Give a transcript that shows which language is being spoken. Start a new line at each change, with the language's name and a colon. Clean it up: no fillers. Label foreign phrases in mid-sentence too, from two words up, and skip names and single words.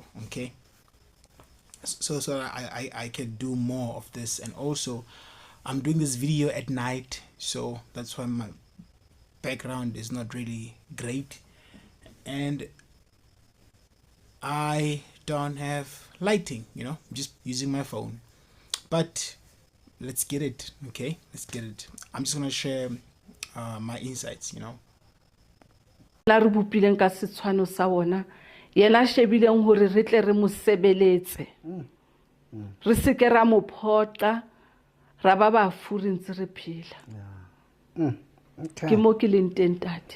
English: Okay, so I can do more of this, and also I'm doing this video at night, so that's why my background is not really great, and I don't have lighting, I'm just using my phone, but let's get it. Okay, let's get it. I'm just gonna share my insights,
Southern Sotho: la re bopileng ka setshwano sa ona yena shebileng hore re tle re mo sebeletse re se ke ra mo photla ra ba ba furi ntse re phela ke mo ke leng teng tate